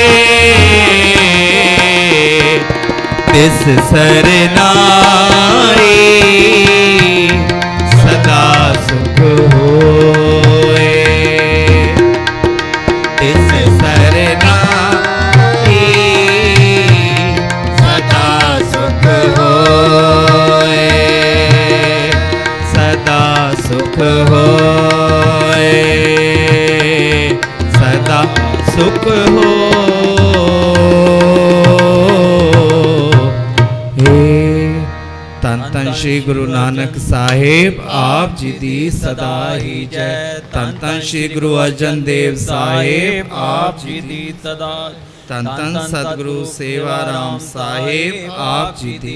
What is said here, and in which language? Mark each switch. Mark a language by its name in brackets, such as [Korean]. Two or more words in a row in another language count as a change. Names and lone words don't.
[Hindi] तिस सरनाई सदा सुख होए तिस सरनाई सदा सुख होए सदा सुख होए सदा सुख हो [Punjabi] ਧੰਨ ਧੰਨ ਸ਼੍ਰੀ ਗੁਰੂ ਨਾਨਕ ਸਾਹਿਬ ਆਪ ਜੀ ਦੀ ਸਦਾ ਹੀ ਜੈ। ਧੰਨ ਧੰਨ ਸ਼੍ਰੀ ਗੁਰੂ ਅਰਜਨ ਦੇਵ ਸਾਹਿਬ ਆਪ ਜੀ ਦੀ ਸਦਾ ਧੰਨ ਧੰਨ ਸਤਿਗੁਰੂ ਸੇਵਾ ਰਾਮ ਸਾਹਿਬ ਆਪ ਜੀ ਦੀ